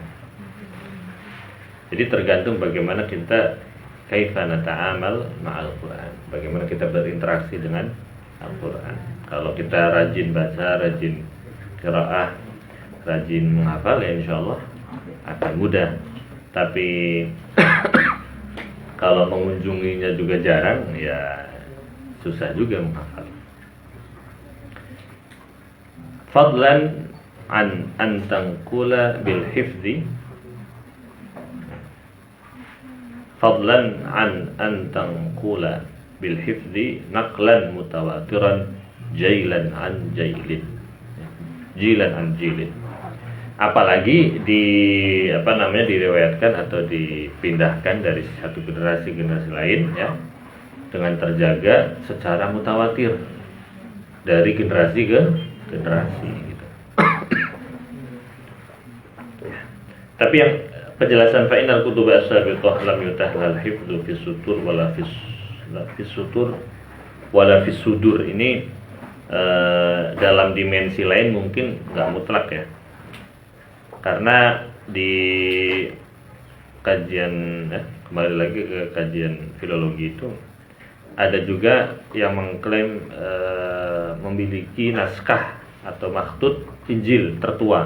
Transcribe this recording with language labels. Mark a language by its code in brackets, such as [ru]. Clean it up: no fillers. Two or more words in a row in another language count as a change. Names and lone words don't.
[id] Jadi tergantung bagaimana kita [ar] كيف نتعامل مع القرآن, [id] bagaimana kita berinteraksi dengan Al-Quran. Kalau kita rajin baca, rajin qiraah, rajin menghafal, ya insyaallah akan mudah. Tapi kalau mengunjunginya juga jarang, ya susah juga menghafal. [ar] فضلا عن أن تنقل بالحفظ، فضلا عن أن تنقل بالحفظ نقلا متواترا جيلا عن جيل. جيلا عن جيل. [id] Apalagi diriwayatkan atau dipindahkan dari satu generasi ke generasi lain ya, dengan terjaga secara mutawatir dari generasi ke generasi gitu. [ar] Tapi yang penjelasan فإن الكتب السابقة لم يتح لها حفظ في السطور ولا في الصدور [id] ini dalam dimensi lain mungkin nggak mutlak ya, karena di kajian kembali lagi ke kajian filologi itu ada juga yang mengklaim memiliki naskah atau makhtut Injil tertua.